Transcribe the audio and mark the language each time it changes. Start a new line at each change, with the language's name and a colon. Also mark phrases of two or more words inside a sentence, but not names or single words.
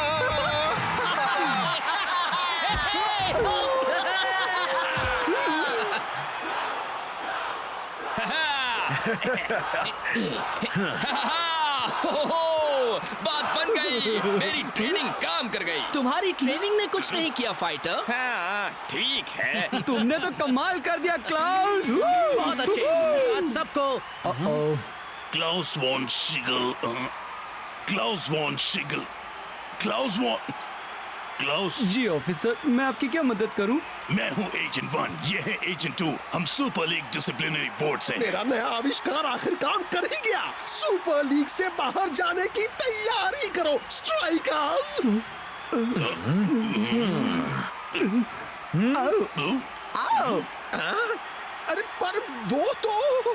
Hindi: बात बन गई। मेरी ट्रेनिंग काम कर गई। तुम्हारी ट्रेनिंग ने कुछ नहीं किया फाइटर। हाँ, ठीक है। तुमने तो कमाल कर दिया क्लाउस। बहुत अच्छे। आज सबको Klaus von Schiegel. Klaus von Schiegel. Klaus von... Klaus? जी ऑफिसर, मैं आपकी क्या मदद करूं? मैं हूं एजेंट 1, ये है एजेंट 2। हम सुपर लीग डिसिप्लिनरी बोर्ड से। मेरा नया आविष्कार आखिर काम कर ही गया। सुपर लीग से बाहर जाने की तैयारी करो स्ट्राइकर्स। अरे पर वो तो